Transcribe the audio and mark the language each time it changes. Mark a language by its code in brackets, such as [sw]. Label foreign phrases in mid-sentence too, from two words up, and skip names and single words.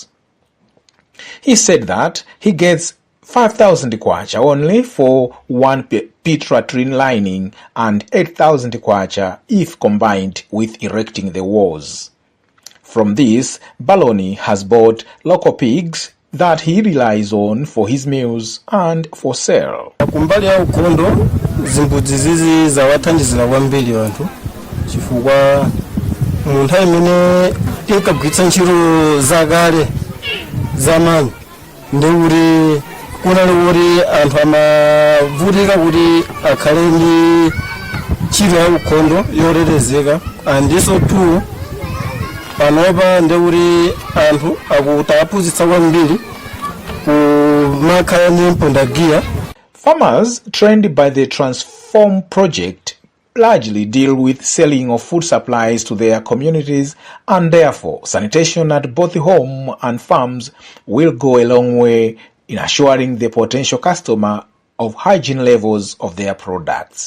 [en] He said that he gets 5,000 kwacha only for one pit latrine lining and 8,000 kwacha if combined with erecting the walls. From this, Baloni has bought local pigs that he relies on for his meals and for sale. [ny] Kumbali ya ukondo zimbudzi zizi zawathandizira kwambiri wanthu chifukwa mu nthawi imene tinkagwiritsa ntchito zakale zamani ndi kuti kunali kuti anthu amavutika kuti akhale ndi ntchito ya ukondo yotetezeka andinso tu panopa ndi kuti anthu akutaphunzitsa kwambiri kumakhala ndi mpondagiya. [en] Farmers trained by the Transform project largely deal with selling of food supplies to their communities, and therefore sanitation at both home and farms will go a long way in assuring the potential customer of hygiene levels of their products.